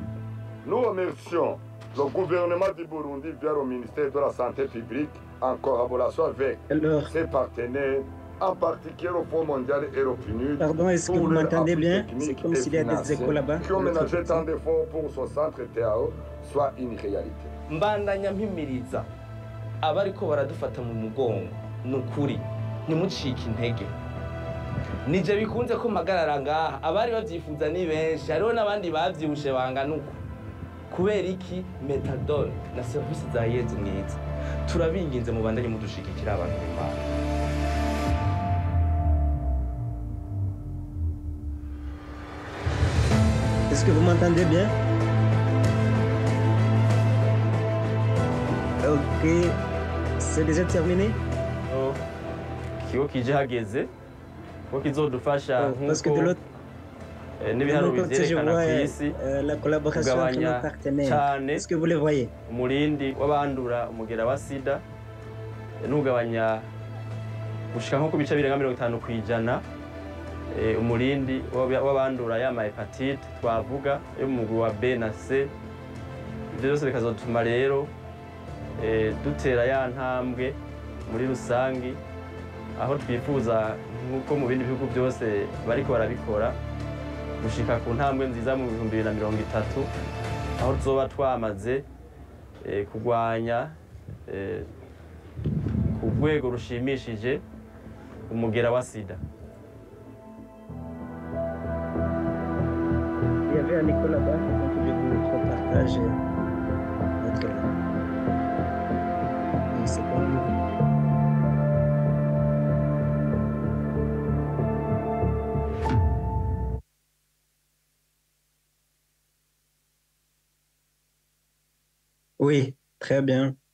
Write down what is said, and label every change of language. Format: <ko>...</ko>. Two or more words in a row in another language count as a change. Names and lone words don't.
<fr>Nous remercions le gouvernement du Burundi via le ministère de la Santé publique en collaboration avec ses partenaires, en particulier le Fonds mondial et le PNUD. Pardon, est-ce que vous m'entendez bien? C'est comme s'il y a des échos là-bas. Qui ont ménagé tant d'efforts pour ce centre TAO soit une réalité.</fr> <rn>Mbandanya mpimiriza abariko baradufata mu mugongo nukuri nimucike intege. Nije bikunze ko magarara ngaha abari bavyifuza ni benshi hariho nabandi bavyibushe bangana uko kubera iki methadone na service za Yezu mwiza turabinginze mu bandanye mudushigikira abantu b'Imana.</rn> <fr>Est-ce que vous m'entendez bien? Ok, c'est déjà terminé?</fr> <rn>Oh, kigo kije hageze ko kizodufasha nkuko n'ibihano bivyerekana ku isi</rn> <fr>la collaboration avec nos partenaires. Est-ce que vous le voyez?</fr> <rn>Umurindi w'abandura umugera wa sida n'ugabanya gushika nko ku bice birenga 50% umurindi w'abandura ya hepatite twavuga yo mu mugwi wa B na C. Ibyo byose bikazotuma rero dutera ya ntambwe muri rusangi aho twifuza nkuko mu bindi bihugu byose bariko barabikora gushika ku ntambwe nziza mu 2030 aho tuzoba twamaze kugwanya ku rwego rushimishije umugera wa sida.</rn> <fr>Il y avait un école là-bas, donc je vais vous repartager notre une seconde. Oui, très bien.</fr>